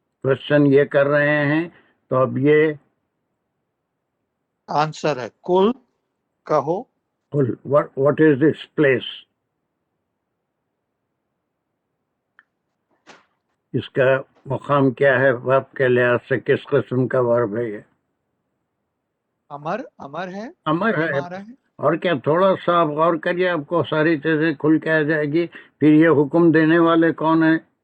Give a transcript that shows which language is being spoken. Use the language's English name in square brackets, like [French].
[Urdu] Question یہ کر رہے ہیں, تو اب یہ آنسر ہے. کل کہو. [English] کل what is this place? [Urdu] اس کا مقام کیا ہے ورب کے لحاظ سے؟ کس قسم کا ورب ہے یہ؟ امر. امر ہے. امر ہے. اور کیا؟ تھوڑا سا آپ غور کریے, آپ کو ساری چیزیں کھل کے آ جائے گی. پھر یہ حکم دینے والے کون ہیں؟